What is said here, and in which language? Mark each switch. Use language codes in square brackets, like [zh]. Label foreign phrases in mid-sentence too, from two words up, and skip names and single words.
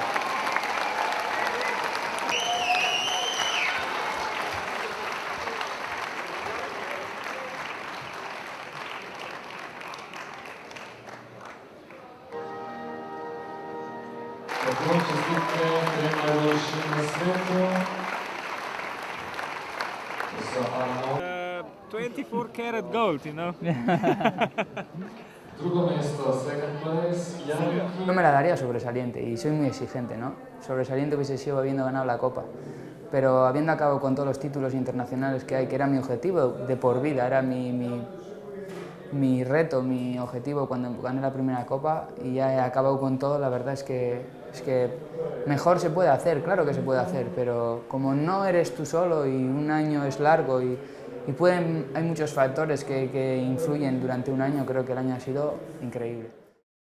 [sl] Tako čestitke trem najboljšim na svetu. [en] 24 karat gold, you know. [sl] Drugo mesto, [en] second place, Jan. [es] No me la daría sobresaliente y soy muy exigente, ¿no? Sobresaliente hubiese sido habiendo ganado la Copa, pero habiendo acabado con todos los títulos internacionales que hay, que era mi objetivo de por vida, era mi reto, mi objetivo cuando gané la primera Copa y ya he acabado con todo, la verdad es que mejor se puede hacer, claro que se puede hacer, pero como no eres tú solo y un año es largo y hay muchos factores que influyen durante un año, creo que el año ha sido increíble.